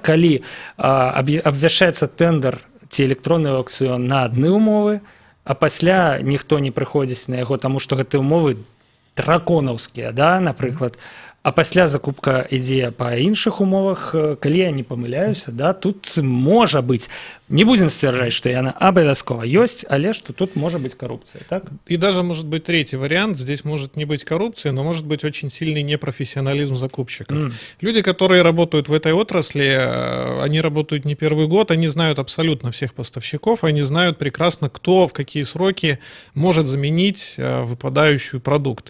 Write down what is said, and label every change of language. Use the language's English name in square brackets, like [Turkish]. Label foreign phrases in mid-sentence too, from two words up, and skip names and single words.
[Belarusian] Калі абвяшчаецца тэндэр ці электронны аукцыён на адны умовы, а пасля ніхто не прыходзіць на яго, таму што гэтыя умовы драконаўскія, да, напрыклад, а пасля закупка ідзе па іншых умовах, калі я не памыляюся, да, тут можа быць, не будем сцвярджаць, што яна абавязкова ёсць, але што тут можа быць коррупция, так? [Russian] И даже может быть третий вариант, здесь может не быть коррупции, но может быть очень сильный непрофессионализм закупщиков. Люди, которые работают в этой отрасли, они работают не первый год, они знают абсолютно всех поставщиков, они знают прекрасно, кто в какие сроки может заменить выпадающий продукт.